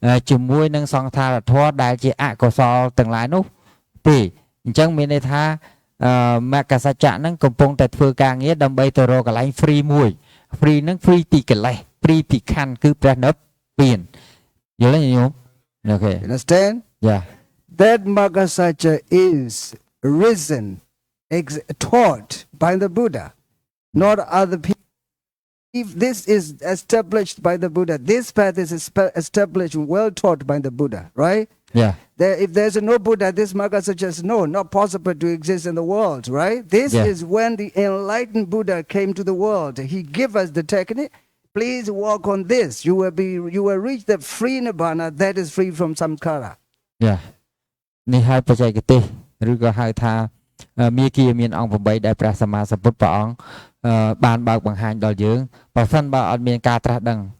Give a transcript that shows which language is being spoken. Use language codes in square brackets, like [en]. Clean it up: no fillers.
[km] ជាមួយនឹងសង្ខារធម៌ដែលជាអកុសលទាំងឡាយនោះទេអញ្ចឹងមានន័យថាមគ្គសច្ចៈហ្នឹងកំពុងតែធ្វើការងារដើម្បីទៅរកកន្លែង free មួយ free ហ្នឹង free ពីកិលេស free ពីខណ្ឌគឺព្រះនិព្វានយល់ទេញោមអូខេ [en] Understand? Yeah. That Magasacha is risen, taught by the Buddha, not other people. If this is established by the Buddha, this path is established, well taught by the Buddha, right? Yeah. If there's no Buddha, this Magasacha is not possible to exist in the world, right? This is when the enlightened Buddha came to the world. He gave us the technique. Please walk on this. You will reach the free Nibbana that is free from samskara. Yeah. [km] នេះហើយបច្ចេកទេសឬក៏ហៅថាមេគាមានអង្គ8ដែលព្រះសម្មាសម្ពុទ្ធព្រះអង្គបានបើកបង្ហាញដល់យើងបើមិនបើអត់មានការត្រាស់ដឹង